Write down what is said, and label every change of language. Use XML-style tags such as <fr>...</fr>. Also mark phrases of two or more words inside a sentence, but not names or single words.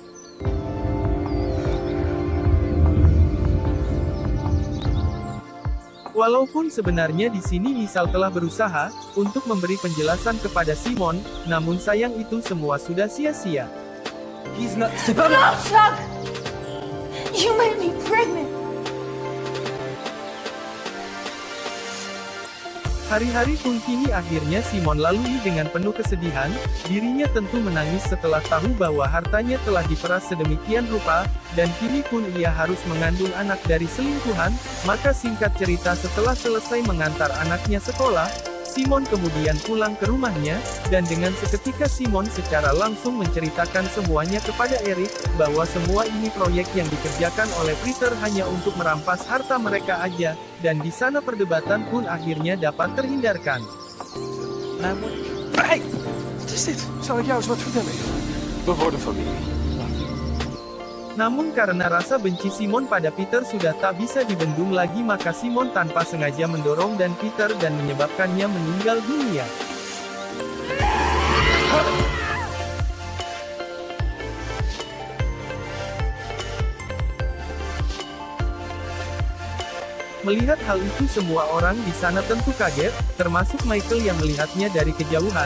<id>Walaupun sebenarnya di sini Michelle telah berusaha untuk memberi penjelasan kepada Simon, namun sayang itu semua sudah sia-sia.</id> <en>He's not... Klootzak! You made me pregnant.</en> <id>Hari-hari pun kini akhirnya Simon lalui dengan penuh kesedihan. Dirinya tentu menangis setelah tahu bahwa hartanya telah diperas sedemikian rupa, dan kini pun ia harus mengandung anak dari selingkuhan. Maka singkat cerita setelah selesai mengantar anaknya sekolah, Simon kemudian pulang ke rumahnya, dan dengan seketika Simon secara langsung menceritakan semuanya kepada Eric, bahwa semua ini proyek yang dikerjakan oleh Peter hanya untuk merampas harta mereka aja, dan di sana perdebatan pun akhirnya dapat terhindarkan. Namun...</id> <nl>Hey! Wat is dit? Zal ik jou eens wat vertellen? We worden familie.</nl> <id>Namun karena rasa benci Simon pada Peter sudah tak bisa dibendung lagi, maka Simon tanpa sengaja mendorong dan Peter dan menyebabkannya meninggal dunia. Melihat hal itu semua orang di sana tentu kaget, termasuk Michael yang melihatnya dari kejauhan.</id>